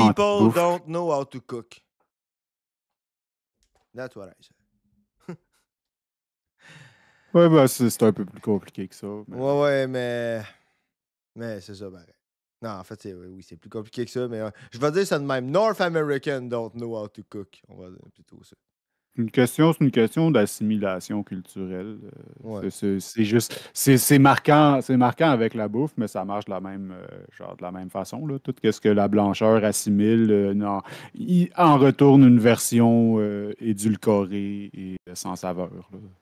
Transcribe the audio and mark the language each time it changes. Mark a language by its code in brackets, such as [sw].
[fr] anti-bouffe. [en] don't know how to cook. That's what I said. [fr] Ouais, ben, c'est un peu plus compliqué que ça. Mais... Ouais, mais c'est ça, pareil. Non, en fait, oui, c'est plus compliqué que ça, mais je vais dire ça de même. [en] North American don't know how to cook. [fr] On va dire plutôt ça. C'est une question d'assimilation culturelle. Ouais. C'est juste, c'est marquant avec la bouffe, mais ça marche de la même, genre de la même façon, là. Tout ce que la blancheur assimile, non, il en retourne une version édulcorée et sans saveur, là.